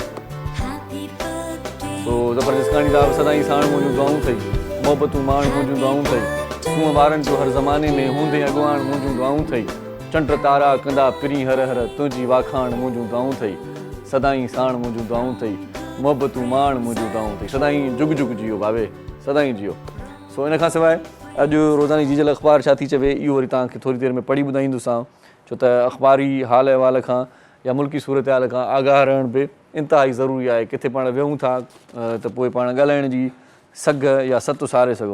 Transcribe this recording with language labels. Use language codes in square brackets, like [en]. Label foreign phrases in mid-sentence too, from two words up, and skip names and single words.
[sd] सो ज़फ़र जसकाणी साहिबु सदाईं साण मुंहिंजूं दुआऊं अथई, मोहबतूं माण मुंहिंजूं दुआऊं अथई, सूंहं ॿारनि जो हर ज़माने में हूंदे अॻुवाण मुंहिंजूं दुआऊं अथई, चंड तारा कंदा पिरी हर हर तुंहिंजी वाखाण मुंहिंजूं दुआऊं अथई, सदाईं साण मुंहिंजूं दुआऊं अथई, मोहबतूं माण मुंहिंजूं दुआऊं अथई। सदाईं जुग जुग जियो भावे, सदाईं जियो। सो इन खां सवाइ अॼु रोज़ानी जीजल अख़बार छा थी चवे, इहो वरी तव्हांखे थोरी देरि में पढ़ी ॿुधाईंदोसांव। छो त अख़बारी हाल अहिवाल खां या मुल्की सूरत हाल खां आगाह रहण बि इंतिहाई ज़रूरी आहे। किथे पाण विहूं था त पोइ पाण ॻाल्हाइण जी सघ या सत सारे सघूं।